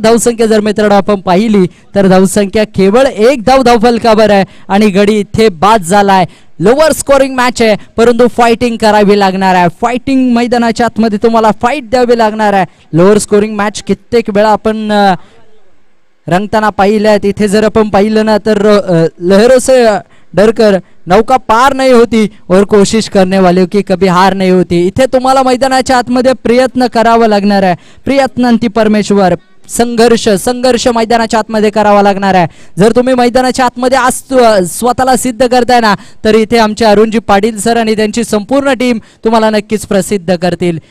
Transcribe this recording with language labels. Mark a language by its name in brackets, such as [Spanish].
[Marathi] धावसंख्या जर मित्रांनो आपण पाहिली तर धावसंख्या केवळ 1 धावफलकावर आहे आणि गडी इथे बाद झालाय. लोअर स्कोरिंग मॅच आहे परंतु फायटिंग करावी लागणार आहे. फायटिंग मैदानाच्या आतमध्ये तुम्हाला फाईट द्यावी लागणार आहे. लोअर स्कोरिंग मॅच कित्येक वेळा आपण रंगताना पाहिल्या. इथे जर आपण पाहिलं ना तर [Hindi] लहरों से डरकर नौका पार नहीं होती और कोशिश करने वाले की कभी हार नहीं होती. [Marathi] इथे तुम्हाला मैदानाच्या आतमध्ये प्रयत्न करावा लागणार आहे. प्रयत्नांती परमेश्वर. संघर्ष मैदानाच्या आतमध्ये करावा लागणार आहे. जर तुम्ही मैदानाच्या आतमध्ये आज स्वतःला सिद्ध करताय ना तर इथे आमचे अरुणजी पाटील सर आणि त्यांची संपूर्ण टीम तुम्हाला नक्कीच प्रसिद्ध करतील.